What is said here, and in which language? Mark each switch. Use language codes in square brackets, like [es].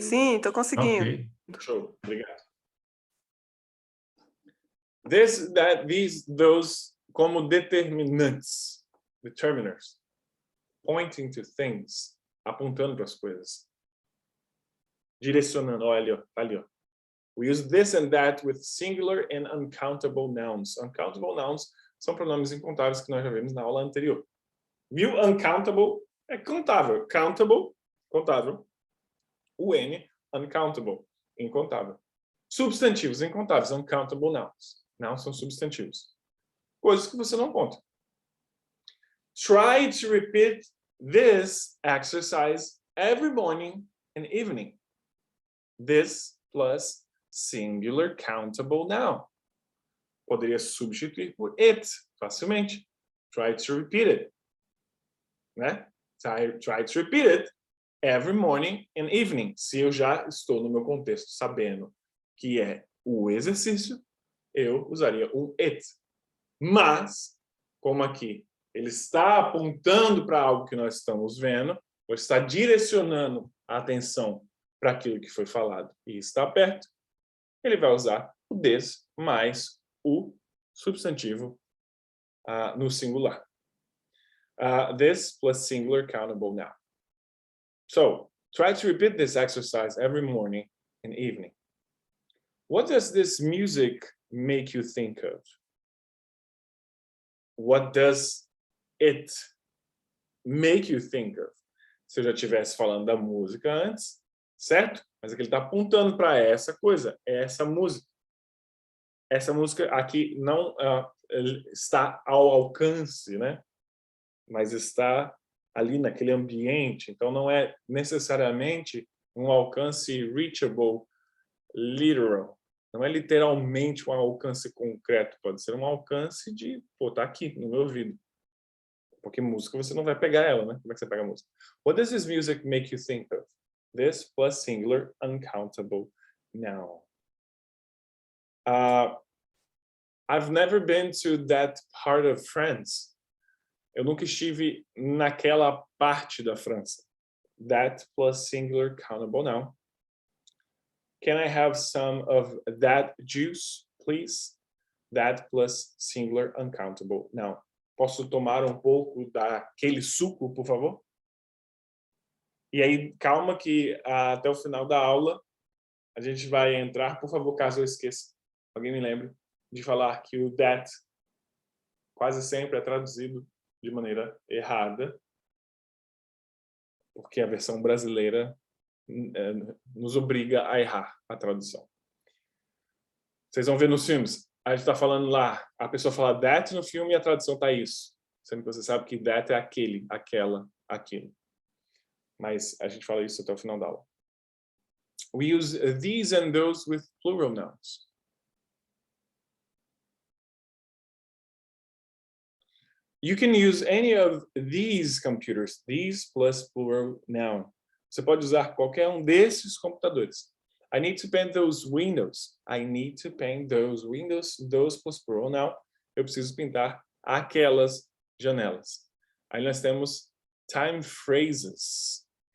[pt] Sim, estou conseguindo. Ok. Show. Obrigado. [en] This, that, these, those, [pt] como determinantes. [en] Determiners. Pointing to things. [pt] Apontando para as coisas. Direcionando. Olha ali, ó. Tá ali, ó. [en] We use this and that with singular and uncountable nouns. [pt] Uncountable nouns são pronomes incontáveis que nós já vimos na aula anterior. Viu? Uncountable é contável. Countable, contável. O N, uncountable, incontável. Substantivos incontáveis, uncountable nouns. Nouns são substantivos. Coisas que você não conta. [en] Try to repeat this exercise every morning and evening. This plus singular countable noun. [pt] Poderia substituir por it, facilmente. [en] Try to repeat it. Né? Try to repeat it every morning and evening. [pt] Se eu já estou no meu contexto sabendo que é o exercício, eu usaria um it. Mas, como aqui ele está apontando para algo que nós estamos vendo, ou está direcionando a atenção para aquilo que foi falado e está perto, ele vai usar o this mais o substantivo no singular. [en] This plus singular countable noun. So, try to repeat this exercise every morning and evening. What does this music make you think of? What does it make you think of? [pt] Se eu já estivesse falando da música antes, certo? Mas aqui ele está apontando para essa coisa, essa música. Essa música aqui não está ao alcance, né? Mas está ali naquele ambiente. Então, não é necessariamente um alcance reachable, literal. Não é literalmente um alcance concreto. Pode ser um alcance de, pô, tá aqui no meu ouvido. Porque música você não vai pegar ela, né? Como é que você pega a música? [en] What does this music make you think of? This plus singular uncountable noun. I've never been to that part of France. [pt] Eu nunca estive naquela parte da França. [en] That plus singular countable noun. Can I have some of that juice, please? That plus singular uncountable noun. [pt] Posso tomar um pouco daquele suco, por favor? E aí, calma que até o final da aula a gente vai entrar, por favor, caso eu esqueça, alguém me lembre, de falar que o that quase sempre é traduzido de maneira errada, porque a versão brasileira nos obriga a errar a tradução. Vocês vão ver nos filmes, A gente está falando lá, a pessoa fala that no filme e a tradução tá isso. Sendo que você sabe que that é aquele, aquela, aquilo. Mas a gente fala isso até o final da aula. [en] We use these and those with plural nouns. You can use any of these computers, these plus plural noun. [pt] Você pode usar qualquer um desses computadores. [en] I need to paint those windows. I need to paint those windows, those plus plural noun. [pt] Eu preciso pintar aquelas janelas. Aí nós temos time phrases.